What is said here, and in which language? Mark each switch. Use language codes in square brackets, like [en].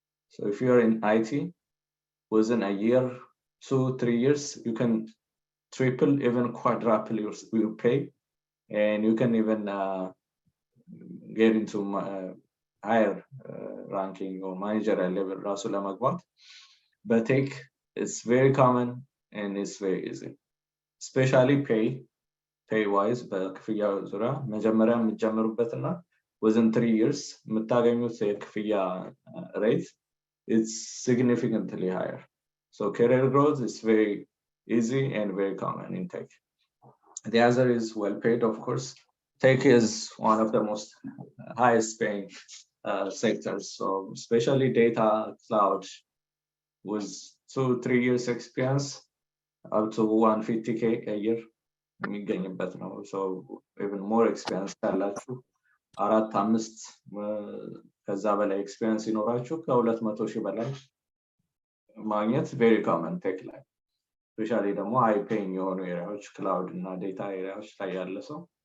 [en] So if you're in IT, within a year, 2-3 years, you can triple, even quadruple your pay, and you can even get into higher ranking or managerial level. But tech is very common and it's very easy, especially pay wise. [am] በክፍያ ዙሪያ መጀመሪያ የምትጀምሩበትና [en] within 3 years [am] የምታገኙት የክፍያ [en] rate is significantly higher. So career growth is very easy and very common in tech. The other is well paid, of course. Tech is one of the most highest paying sectors. So especially data, cloud, with 2-3 years experience, up to 150K a year. [am] የሚገኝበት ነው. [en] So even more experience [am] ካላችሁ 4-5 ከዛ በላይ experience ይኖራችሁ ከ200,000 በላይ ማግኘት [en] very common [am] tech ላይ, especially ደግሞ high paying የሆኑ ኤሪያዎች cloud እና data ኤሪያዎች ላይ ያለ ሰው.